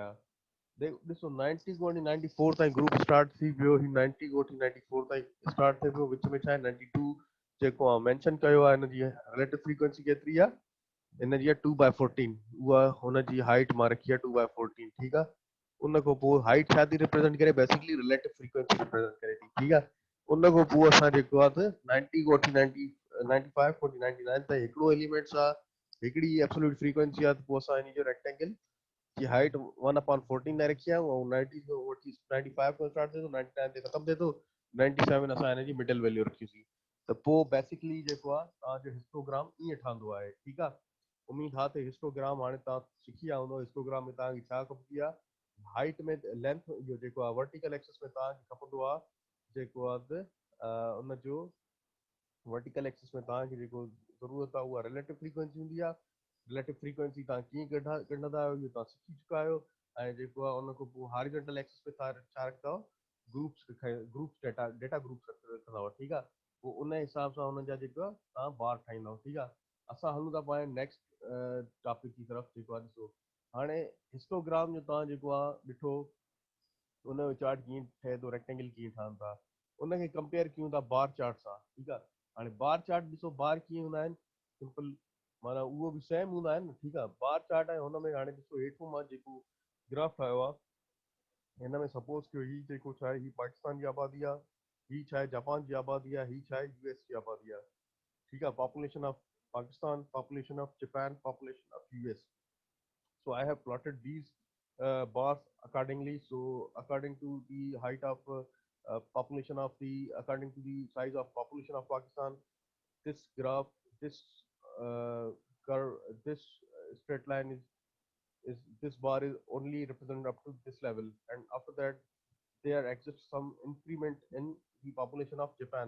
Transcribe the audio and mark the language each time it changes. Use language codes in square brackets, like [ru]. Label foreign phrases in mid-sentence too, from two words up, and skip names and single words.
[sd] ॾिसो 90 खां वठी 94 ताईं [en] group start [sd] थी वियो। ही 90 खां वठी 94 ताईं स्टार्ट थिए पियो। विच में छा आहे? 92 जेको आहे मेंशन कयो आहे। हिनजी [en] relative frequency [sd] केतिरी आहे? हिनजी आहे 2/14। उहा हुनजी हाइट मां रखी आहे 2/14। ठीकु आहे, उन खां पोइ हाइट छा थी रिप्रेज़ेंट करे? [en] basically relative frequency represent [sd] करे थी। ठीकु आहे, उन खां पोइ असां जेको आहे त 90 खां वठी 95 खां वठी 99 ताईं हिकिड़ो एलिमेंट्स आहे, हिकिड़ी [en] absolute frequency [sd] आहे। त पोइ असां हिन जो रेक्टेंगल की हाइट 1/14 लाइ रखी आहे ऐं 90 खां वठी 95 खां स्टार्ट थिए थो, 99 ते ख़तम थिए थो, 97 असां हिन जी [en] middle value [sd] रखीसीं। त पोइ बेसिकली जेको आहे तव्हांजो हिस्टोग्राम ईअं ठहंदो आहे। ठीकु आहे, उमीद आहे त हिस्टोग्राम हाणे तव्हां सिखी विया हूंदो। हिस्टोग्राम में तव्हांखे छा खपंदी आहे? हाइट में लेंथ जो जेको आहे [en] vertical axis [sd] में तव्हांखे खपंदो आहे जेको आहे उन जो [en] vertical axis [sd] में तव्हांखे जेको ज़रूरत आहे उहा [en] relative frequency [sd] हूंदी आहे। [en] relative frequency [sd] तव्हां कीअं कढंदा आहियो इहो तव्हां सिखी चुका आहियो। ऐं जेको आहे उन खां पोइ [en] horizontal axis [sd] में तव्हां छा रखंदा [en] groups data groups [sd] रखंदा हुआ। ठीकु आहे। पोइ उन हिसाब सां हुननि जा जेको आहे तव्हां बार ठाहींदा ठीकु आहे। असां हलूं था पाण [en] next topic [sd] की तरफ़ जेको आहे ॾिसो हाणे हिस्टोग्राम जो तव्हां जेको आहे ॾिठो उन जो चार्ट कीअं ठहे थो रेक्टेंगल कीअं ठहनि था उनखे कंपेयर कयूं था [en] bar chart [sd] सां। ठीकु आहे। हाणे [en] bar chart [sd] ॾिसो बार कीअं हूंदा आहिनि सिंपल माना उहो बि सेम हूंदा आहिनि न। ठीकु आहे। [en] bar chart [sd] आहे हुन में हाणे ॾिसो हेठों मां जेको ग्राफ ठाहियो आहे हिन में सपोज़ कयो हीउ जेको छा आहे हीउ पाकिस्तान जी आबादी आहे, हीउ छा आहे जापान जी आबादी आहे, हीउ छा आहे यूएस जी आबादी आहे। [ur] ٹھیک ہے, [en] population of Pakistan, population of Japan, population of US. So I have plotted these bars accordingly. So according to the height of population of the, according to the size of population of Pakistan, this graph, this uh, curve, this straight line is this bar is only represented up to this level, and after that there exists some increment in the population of Japan.